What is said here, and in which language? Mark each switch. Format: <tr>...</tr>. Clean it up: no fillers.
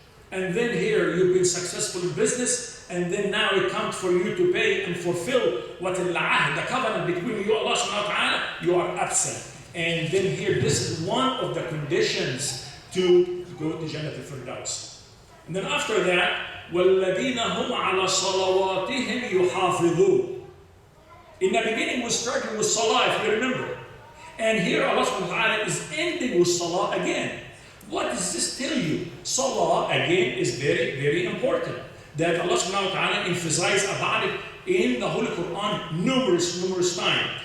<en>And then here you've been successful in business, and then now it comes for you to pay and fulfill what al-ahd, the covenant between you and Allah subhanahu wa ta'ala, you are absent. And then here, this is one of the conditions to go to Jennatul Al Firdaus. And then after that,</en> <ar>وَالَّذِينَ هُمْ عَلَى صَلَوَاتِهِمْ يُحَافِظُونَ.</ar> <en>In the beginning, we started with salah, if you remember. And here Allah subhanahu wa ta'ala is ending with salah again. What does this tell you? Salah, again, is very, very important. That Allah subhanahu wa ta'ala emphasized about it in the Holy Quran numerous times.</en>